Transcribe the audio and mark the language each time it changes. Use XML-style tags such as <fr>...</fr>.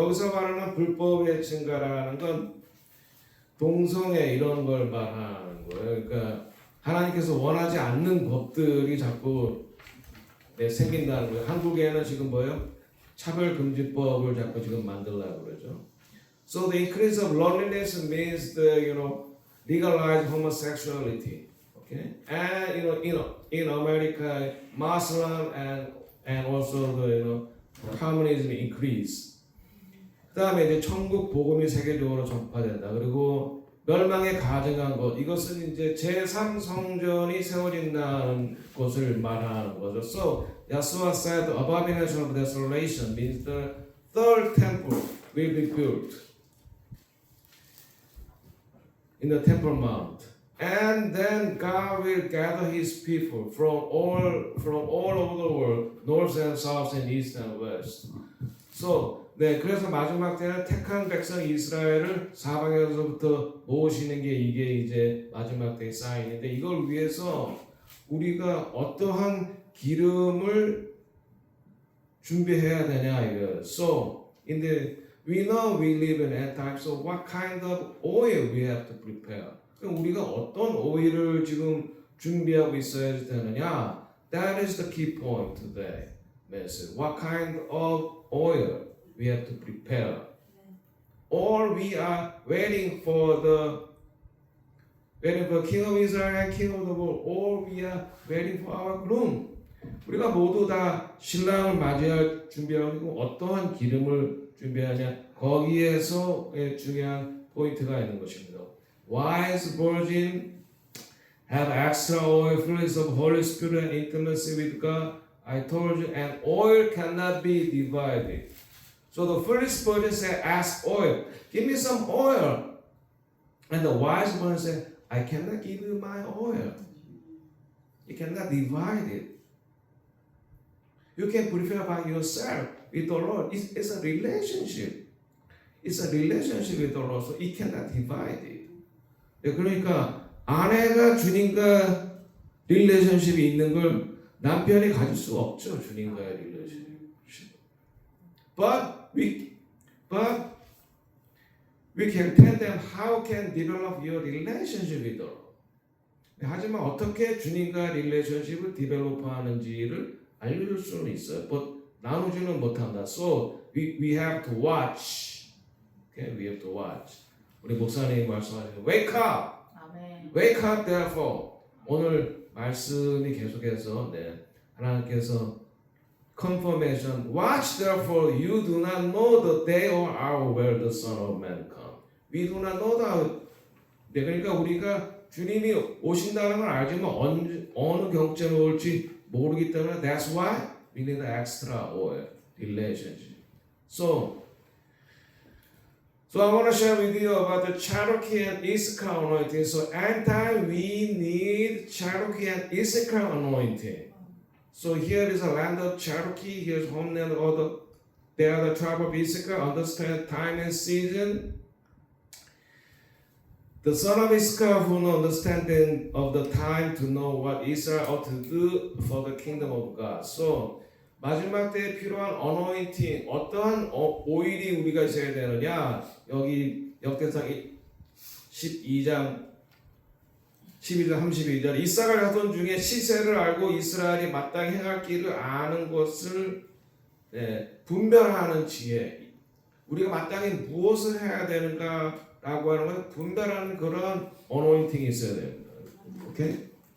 <ko>여기서 말하는 불법의 증가라는 건 동성애 이런 걸 말하는 거예요. 그러니까 하나님께서 원하지 않는 법들이 자꾸 생긴다는 거예요. 한국에는 지금 뭐예요? 차별금지법을 자꾸 지금 만들려고 그러죠.</ko> <en>So the increase of loneliness means the legalize homosexuality. Okay, and in America, Muslim and also the communism increase.</en> <ko>그다음에 이제 천국 복음이 세계적으로 전파된다. 그리고 멸망에 가증한 것 이것은 이제 제3성전이 세워진다는 것을 말하는 거죠.</ko> <en>So Yeshua said the abomination of desolation means the third temple will be built in the Temple Mount, and then God will gather His people from all over the world, north and south and east and west.</en> <ko>So 네, 그래서 마지막 때는 택한 백성 이스라엘을 사방에서부터 모으시는 게 이게 이제 마지막 때의 사인인데 이걸 위해서 우리가 어떠한 기름을 준비해야 되냐 이거.</ko> <en>So we know we live in end time. So what kind of oil we have to prepare?</en> <ko>그럼 우리가 어떤 오일을 지금 준비하고 있어야 되느냐?</ko> <en>That is the key point today. Message. What kind of oil we have to prepare? Or we are waiting for King of Israel and King of the world. Or we are waiting for our groom.</en> <ko>우리가 모두 다 신랑을 맞이할 준비하고 어떠한 기름을 준비하냐 거기에서 중요한 포인트가 있는 것입니다.</ko> <en>Wise virgin have extra oil, fullness of Holy Spirit and intimacy with God. I told you, and oil cannot be divided. So the foolish virgin said, "Ask oil, give me some oil." And the wise one said, "I cannot give you my oil. You cannot divide it. You can prepare by yourself with the Lord. It's a relationship. It's a relationship with the Lord. So it cannot divide it."</en> <ko>그러니까 아내가 주님과 릴레이션십이 있는 걸 남편이 가질 수 없죠. 주님과의 릴레이션십.</ko> <en>But we can tell them how can develop your relationship with the Lord.</en> <ko>하지만 어떻게 주님과 릴레이션십을 디벨롭하는지를 알려줄 수는 있어요. But 나누지는 못한다.</ko> <en>So we have to watch. Okay, we have to watch.</en> <ko>우리 목사님 말씀하시는</ko> <en>Wake up.</en> <ko>아멘.</ko> <en>Wake up therefore.</en> <ko>오늘 말씀이 계속해서 하나님께서 confirmation.</ko> <en>Watch therefore. You do not know the day or hour where the Son of Man come. We do not know the.</en> <ko>그러니까 우리가 주님이 오신다는 걸 알지만 어느 경점에 올지 모르기 때문에</ko> <en>that's why we need extra oil relationship. So I want to share with you about the Cherokee and Issachar anointing. So end time we need Cherokee and Issachar anointing. So here is a land of Cherokee. Here's homeland of they are the tribe of Issachar. Understand time and season. The son of Issachar who know understanding of the time to know what Israel ought to do for the kingdom of God.</en> <ko>So 마지막 때에 필요한 어노인팅 어떠한 오일이 우리가 있어야 되느냐 여기 역대상 12장 32절 이사갈 자손 중에 시세를 알고 이스라엘이 마땅히 행할 길을 아는 것을 분별하는 지혜 우리가 마땅히 무엇을 해야 되는가라고 하는 건 분별하는 그런 어노인팅이 있어야 됩니다. 오케이?</ko>